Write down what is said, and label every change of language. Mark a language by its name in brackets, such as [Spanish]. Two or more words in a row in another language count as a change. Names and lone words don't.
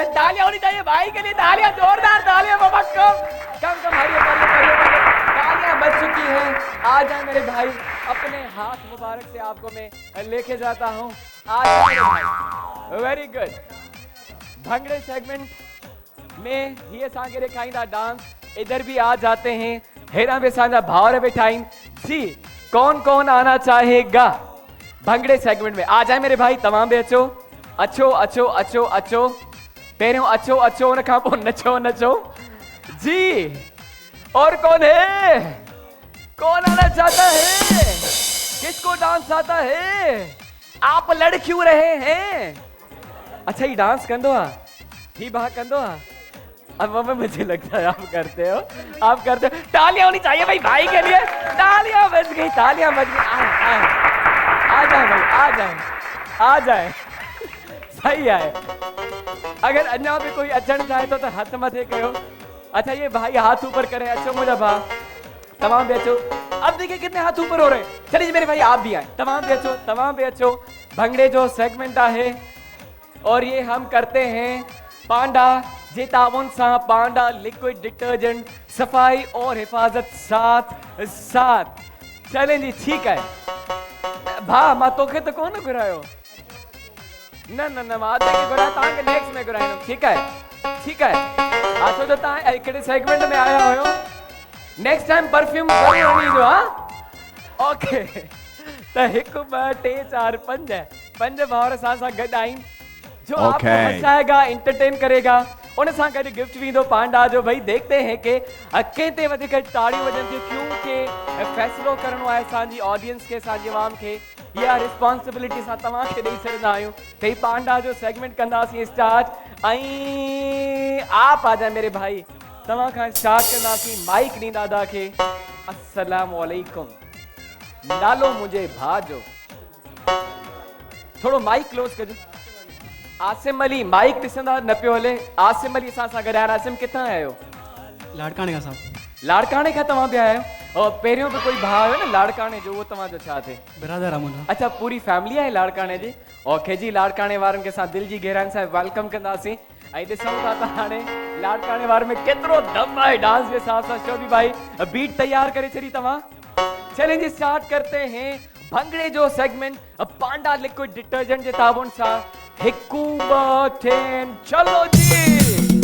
[Urdu] تالیاں ہونی چاہئیں بھائی کے لیے، تالیاں، زوردار تالیاں بابا۔ کم کم ہریے تالیاں بج چکی ہیں. آ جائے میرے بھائی، اپنے ہاتھ مبارک سے آپکو میں لے کے جاتا ہوں. آ جائے میرے بھائی, [English] very good. [Sindhi] भंगड़े सेगमेंट में ये असांखे ॾेखारींदा डांस, [Urdu] ادھر بھی آ جاتے ہیں. [Sindhi] हेरा में असांजा भावर वेठा आहिनि। [Urdu] جی کون کون آنا چاہے گا بھنگڑے سیگمنٹ میں? آ جائے میرے بھائی, [Sindhi] तमाम भी अचो अचो अचो अचो अचो। पहिरियों अचो अचो, उन खां पोइ नचो नचो जी। [Urdu] اور کون ہے، کون آنا چاہتا ہے? کسکو ڈانس آتا ہے؟ آپ لڑ کیوں رہے ہیں? [Sindhi] अच्छा ये डांस कंदो आ, ही बात कंदो आ। [Urdu] اب مجھے لگتا ہے آپ کرتے ہو، آپ کرتے ہو. تالیاں ہونی چاہئیں بھائی کے لیے، تالیاں بج گئی، تالیاں بج گئی. آ جائے بھائی، آ جائے، آ جائے. صحیح ہے. [Sindhi] अगर अन्या भी कोई अचण चाहे तो हथ मथे कयो। [Urdu] اچھا یہ بھائی ہاتھ اوپر کرے, [Sindhi] अचो मुझा भा, तमाम भी अचो। [Urdu] اب دیکھیے کتنے ہاتھ اوپر ہو رہے ہیں۔ چلیے میرے بھائی آپ بھی آئے, [Sindhi] तमाम भी अचो, तमाम भी अचो। भंगड़े जो [Urdu] सेगमेंट ہے اور یہ ہم کرتے ہیں पांडा [Sindhi] जे ताउन सा। [Urdu] پانڈا لیکوئڈ ڈیٹرجنٹ، صفائی اور حفاظت ساتھ ساتھ. چلیں جی، ٹھیک ہے [Sindhi] भा, मां तोखे तो कोन घुरायो। न न न मां के घुराया, तव्हांखे नेक्स्ट में घुराईंदुमि। [Urdu] ٹھیک ہے، ٹھیک ہے. [Sindhi] छो जो तव्हां हिकिड़े सेगमेंट में आया हुयो, नेक्स्ट टाइम परफ्यूम ज़रूर ईंदो। हा ओके। त 1 2 3 4 5 भावर सां गॾु आहिनि जो [Urdu] آپکو ہنسائے گا، انٹرٹین کرے گا. [Sindhi] उन सां गॾु गिफ्ट भी दो पांडा जो। भाई [Urdu] دیکھتے ہیں کہ [Sindhi] कंहिंते वधीक ताड़ियूं वजन थियूं, क्योंकि फैसलो करणो आहे असांजी ऑडियंस खे, असांजी आवाम खे। या रिस्पॉन्सिबिलिटी सां तव्हांखे ॾेई छॾींदा आहियूं कि पांडा जो सेगमेंट कंदासीं स्टार्ट। [Urdu] ایں آپ آ جائے میرے بھائی, [Sindhi] तव्हां खां स्टार्ट कंदासीं। माइक ॾींदा दादा खे। [Arabic] السلام عليكم. [Sindhi] नालो मुंहिंजे भाउ जो, थोड़ो माइक क्लोज कजो। आसिम अली, माइक ॾिसंदा न पियो हले। आसिम अली असां सां गॾु। आसिम किथां आयो? [Urdu] لاڑکانے کا صاحب. [Sindhi] लाड़काने खां तव्हां पिया आहियो? और पहिरियों भी कोई भाउ है ना लाड़काने जो, वो तव्हांजो छा थे? ब्रदर आहे मुंहिंजो। अच्छा पूरी फैमिली आहे लाड़काने जी। ओके जी, लाड़काने वारनि खे असां दिलि जी गहराइनि सां वेलकम कंदासीं। ऐं ॾिसूं था त हाणे लाड़काने वार में केतिरो दम आहे डांस जे हिसाब सां। शोभी भाई बीट तैयार करे छॾी तव्हां। [Urdu] چیلنج سٹارٹ کرتے ہیں [Sindhi] भंगड़े जो सेगमेंट पांडा लिक्विड डिटर्जेंट जे ताबुन सां। [Urdu] 1 2 3 چلو جی.